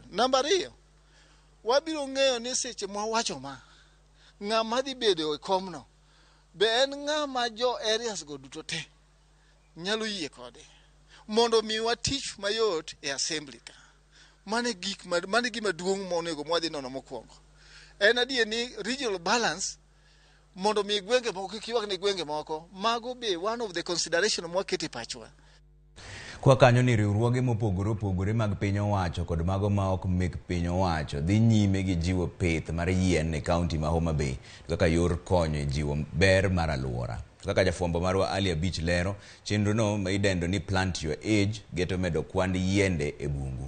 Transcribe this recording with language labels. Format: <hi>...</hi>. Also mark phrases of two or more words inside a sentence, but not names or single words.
<luo>Namba 2, wabiro ng'eyo ni seche mwawacho ma ng'ama dhi bedo e komno be en ng'ama jo areas go duto te nyalo yie kode mondo miwa tich mayot e assembly ka. Mane gima duong' monego mwadhi nono mokwongo. En adier ni</luo> <en>regional balance</en> <luo>mondo mi gwenge moko kiwak ni gwenge moko mago be</luo> <en>one of the consideration</en> <luo>mwakete pachwa. Kwa kanyo ni riwruoge mopogore mag piny owacho kod mago ma ok mek piny owacho dhi nyime gi jiwo pith mar yien e kaunti ma Homa Bay kaka yor konyo e jiwo ber mar alwora. Kaka jafwambo marwa Ali Abich lero, chenro no ma idendo ni Plant Your Age geto medo kwand yiende e bungu.</luo>